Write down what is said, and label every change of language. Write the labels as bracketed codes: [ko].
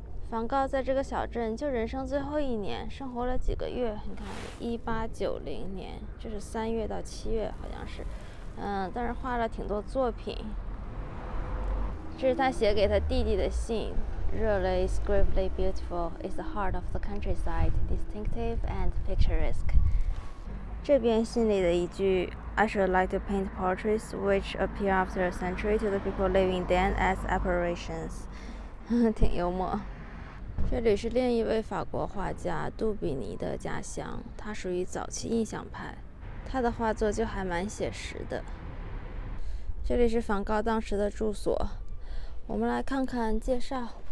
[zh] 梵高在这个小镇就人生最后1年，生活了几个月。你看，1890年，这是3月到7月，好像是，但是画了挺多作品。这是他写给他弟弟的信。 [en] Really gravely beautiful is the heart of the countryside, distinctive and picturesque. [zh] 这边信里的一句 [en] I should like to paint portraits which appear after a century to the people living then as apparitions. [zh] 挺幽默。这里是另一位法国画家杜比尼的家乡，他属于早期印象派，他的画作就还蛮写实的。这里是梵高当时的住所，我们来看看介绍。